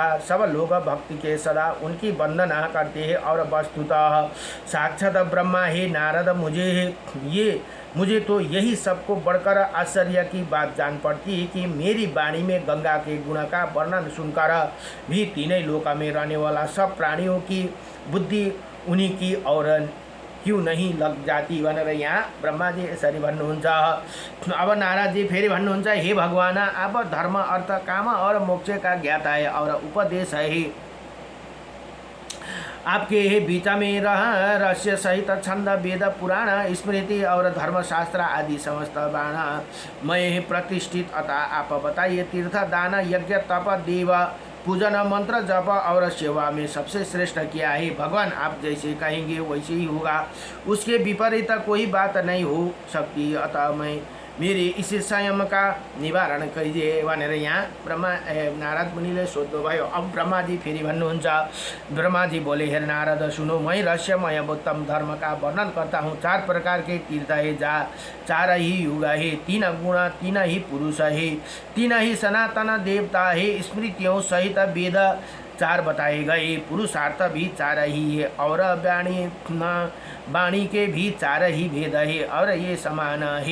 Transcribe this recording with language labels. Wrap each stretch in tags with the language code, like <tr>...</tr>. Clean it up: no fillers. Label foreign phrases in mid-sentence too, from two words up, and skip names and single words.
<hi>सब लोग भक्ति के सदा उनकी वंदना करते हैं और वस्तुतः साक्षात ब्रह्मा ही नारद मुझे तो यही सबको बढ़कर आश्चर्य की बात जान पड़ती है कि मेरी वाणी में गंगा के गुण का वर्णन सुनकर भी तीनों लोक में रहने वाला सब प्राणियों की बुद्धि उन्हीं की और क्यों नहीं लग जाती</hi> <ne>भनेर यहाँ ब्रह्मा जी यसरी भन्नुहुन्छ। अब नारद जी फेरि भन्नुहुन्छ,</ne> <hi>हे भगवान, अब धर्म अर्थ काम और मोक्ष का ज्ञाता है और उपदेश है। आपके बीच में रहस्य सहित छंद वेद पुराण स्मृति और धर्मशास्त्र आदि समस्त बाण मैं प्रतिष्ठित, अतः आप बताइए तीर्थ दान यज्ञ तप देव पूजन मंत्र जप और सेवा में सबसे श्रेष्ठ क्या है। भगवान आप जैसे कहेंगे वैसे ही होगा, उसके विपरीत कोई बात नहीं हो सकती, अतः मैं मेरे इस संयम का निवारण कीजिए</hi> <ne>भनेर यहाँ नारद मुनिले सोध्नुभयो। अब ब्रह्मा जी फेरि भन्नुहुन्छ।</ne> <hi>ब्रह्मा जी बोले, हे नारद सुनो, मैं रहस्यमय उत्तम धर्म का वर्णन करता हूँ। 4 प्रकार के तीर्थ है, जा 4 ही युग है, 3 गुण, 3 ही पुरुष है, 3 ही सनातन देवता है, स्मृतियों सहित वेद 4 बताए गए, पुरुषार्थ भी 4 ही है और वाणी के भी 4 ही भेद है और ये समान है।</hi>